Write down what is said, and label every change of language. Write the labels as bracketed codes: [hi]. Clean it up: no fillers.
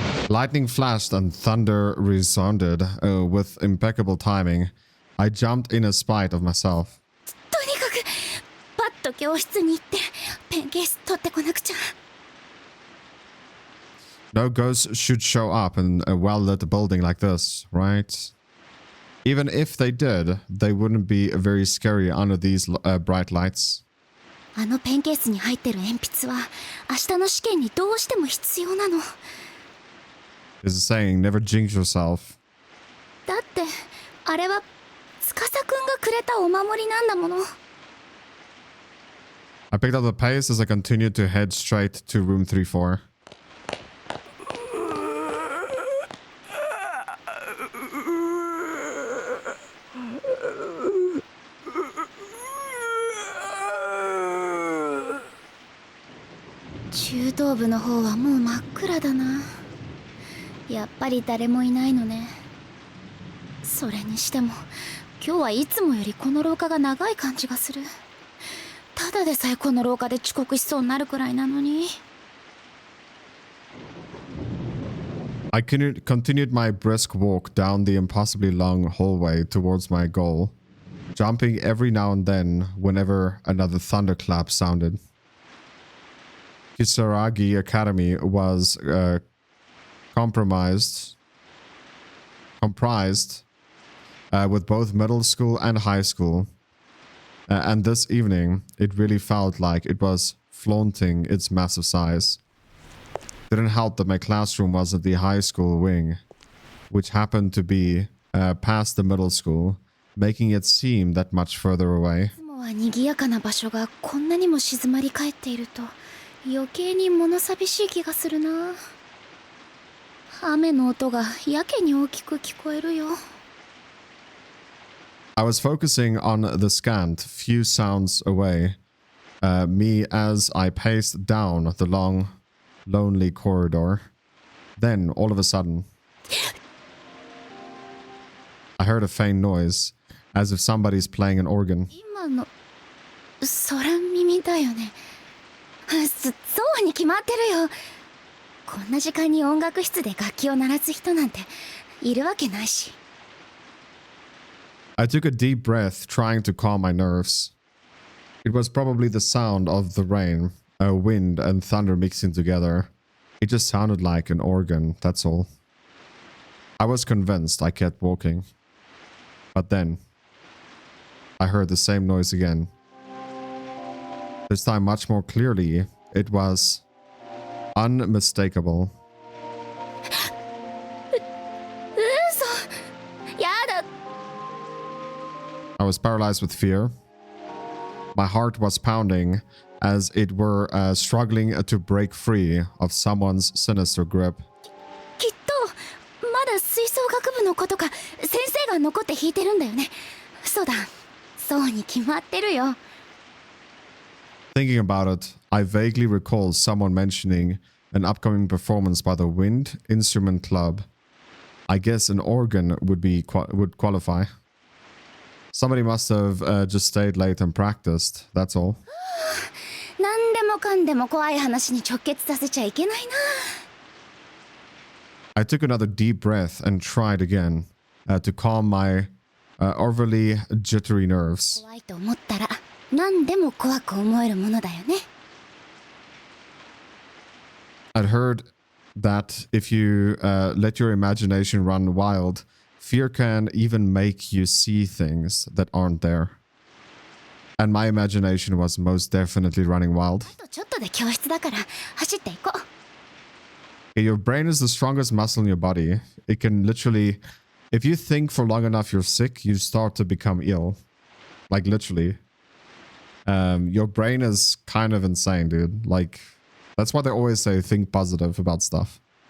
[en] Lightning flashed and thunder resounded with impeccable timing. I jumped in spite of myself. [ja] とにかくパッと教室に行ってペンケース取ってこなくちゃ。 [en] No ghosts should show up in a well-lit building like this, right? Even if they did, they wouldn't be very scary under these bright lights. [ja] あのペンケースに入ってる鉛筆は明日の試験にどうしても必要なの。 [en] This is saying never jinx yourself. [ja] だってあれは司くんがくれたお守りなんだもの。 [en] I picked up the pace as I continued to head straight to room 34. [ja] Juu 頭部の方はもう真っ暗だな。やっぱり誰もいないのね。それにしても今日はいつもよりこの廊下が長い感じがする。ただでさえこの廊下で遅刻しそうになるくらいなのに。 [en] I continued my brisk walk down the impossibly long hallway towards my goal, jumping every now and then whenever another thunderclap sounded. Kisaragi Academy was comprised with both middle school and high school. And this evening, it really felt like it was flaunting its massive size. Didn't help that my classroom was at the high school wing, which happened to be past the middle school, making it seem that much further away. [ja] いつもは賑やかな場所がこんなにも静まり返っていると余計に物寂しい気がするな。雨の音がやけに大きく聞こえるよ。 [en] I was focusing on the scant few sounds away, me as I paced down the long, lonely corridor. Then, all of a sudden, I heard a faint noise, as if somebody's playing an organ. [ja] 今の空耳だよね。そうに決まってるよ。こんな時間に音楽室で楽器を鳴らす人なんているわけないし。 [en] I took a deep breath, trying to calm my nerves. It was probably the sound of the rain, wind and thunder mixing together. It just sounded like an organ, that's all. I was convinced. I kept walking. But then, I heard the same noise again. This time much more clearly. It was unmistakable. [ja] やだ。 [en] I was paralyzed with fear. My heart was pounding as it were struggling to break free of someone's sinister grip. [ja] きっとまだ吹奏楽部の子とか先生が残って弾いてるんだよね。そうだ、そうに決まってるよ。 [en] Thinking about it, I vaguely recall someone mentioning an upcoming performance by the Wind Instrument Club. I guess an organ would qualify. Somebody must have just stayed late and practiced, that's all. [ja] 何でもかんでも怖い話に直結させちゃいけないな。 [en] I took another deep breath and tried again to calm my overly jittery nerves. [ja] 怖いと思ったら何でも怖く思えるものだよね。 [en] I'd heard that if you let your imagination run wild, fear can even make you see things that aren't there. And my imagination was most definitely running wild. [ja] あとちょっとで教室だから走っていこう。 [en] Your brain is the strongest muscle in your body. It can literally, if you think for long enough you're sick, you start to become ill. Like literally. Your brain is kind of insane, dude. Like, that's why they always say think positive about stuff.